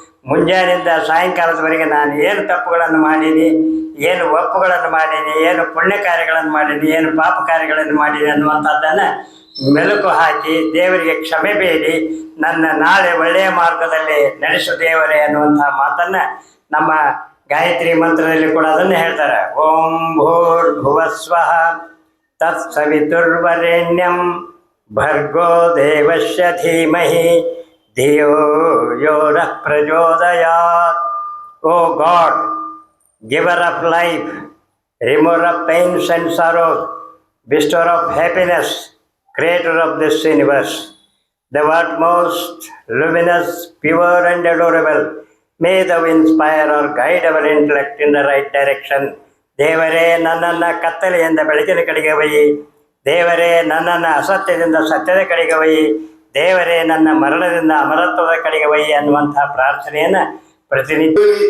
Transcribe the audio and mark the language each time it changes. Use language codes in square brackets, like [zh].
[kn] ಮುಂಜಾನೆಯಿಂದ ಸಾಯಂಕಾಲದವರೆಗೆ ನಾನು ಏನು ತಪ್ಪುಗಳನ್ನು ಮಾಡೀನಿ, ಏನು ಒಪ್ಪುಗಳನ್ನು ಮಾಡೀನಿ, ಏನು ಪುಣ್ಯ ಕಾರ್ಯಗಳನ್ನು ಮಾಡೀನಿ, ಏನು ಪಾಪ ಕಾರ್ಯಗಳನ್ನು ಮಾಡೀನಿ ಅನ್ನುವಂಥದ್ದನ್ನು ಮೆಲುಕು ಹಾಕಿ ದೇವರಿಗೆ ಕ್ಷಮೆ ಬೇಡಿ, ನನ್ನ ನಾಳೆ ಒಳ್ಳೆಯ ಮಾರ್ಗದಲ್ಲಿ ನಡೆಸು ದೇವರೇ ಅನ್ನುವಂಥ ಮಾತನ್ನು ನಮ್ಮ ಗಾಯತ್ರಿ ಮಂತ್ರದಲ್ಲಿ ಕೂಡ ಅದನ್ನು ಹೇಳ್ತಾರೆ. [sa] ಓಂ ಭೂರ್ಭುವಸ್ವಃ ತತ್ಸವಿತುರ್ವರೆಣ್ಯಂ ಭರ್ಗೋ ದೇವಸ್ಯ ಧೀಮಹಿ ಧಿಯೋ ಯೋ ನಃ ಪ್ರಚೋದಯಾತ್. [en] O God, giver of life, remover of pains and sorrows, bestower of happiness, creator of this universe, thou art most luminous, pure and adorable. May thou inspire or guide our intellect in the right direction. [kn] ದೇವರೇ, ನನ್ನನ್ನು ಕತ್ತಲೆಯಿಂದ ಬೆಳಕಿನ ಕಡೆಗೆ ಒಯ್ಯಿ. ದೇವರೇ, ನನ್ನನ್ನು ಅಸತ್ಯದಿಂದ ಸತ್ಯದ ಕಡೆಗೆ ಒಯ್ಯಿ. ದೇವರೇ, ನನ್ನ ಮರಣದಿಂದ ಅಮರತ್ವದ ಕಡೆಗೆ ಒಯ್ಯಿ ಅನ್ನುವಂಥ ಪ್ರಾರ್ಥನೆಯನ್ನು ಪ್ರತಿನಿತ್ಯ